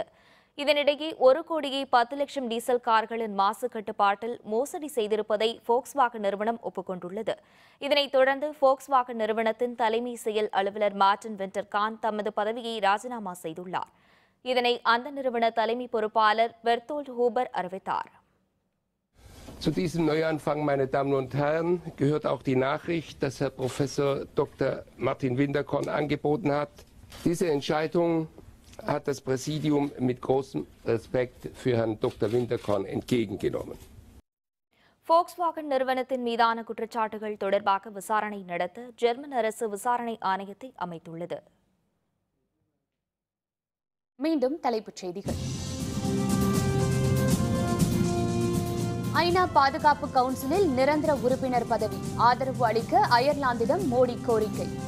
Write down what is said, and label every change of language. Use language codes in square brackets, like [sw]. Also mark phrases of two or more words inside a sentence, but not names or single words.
[ta] இதனிடையே 1,10,00,000 டீசல் கார்களின் மாசு கட்டுப்பாட்டில் மோசடி செய்திருப்பதை ஃபோக்ஸ்வாகன் நிறுவனம் ஒப்புக்கொண்டுள்ளது. இதனைத் தொடர்ந்து ஃபோக்ஸ்வாகன் நிறுவனத்தின் தலைமை செயல் அலுவலர் மார்டின் விண்டர்கான் தமது பதவியை ராஜினாமா செய்துள்ளார். இதனை அந்த நிறுவன தலைமை பொறுப்பாளர் பெர்த்தோல்ட் ஹூபர் அறிவித்தார். [de] Zu diesem Neuanfang, meine Damen und Herren, gehört auch die Nachricht, dass Herr Professor Dr. Martin Winterkorn angeboten hat. Diese Entscheidung hat das Präsidium mit großem Respekt für Herrn Dr. Winterkorn entgegengenommen. [ta] ஃபோக்ஸ்வாகன் நிறுவனத்தின் மீதான குற்றச்சாட்டுகள் தொடர்பாக விசாரணை நடத்த ஜெர்மன் அரசு விசாரணை ஆணையத்தை அமைத்துள்ளது. மீண்டும் தலைப்புச் செய்திகள். ஐநா பாதுகாப்பு கவுன்சிலில் நிரந்தர உறுப்பினர் பதவி ஆதரவு அளிக்க அயர்லாந்திடம் மோடி கோரிக்கை.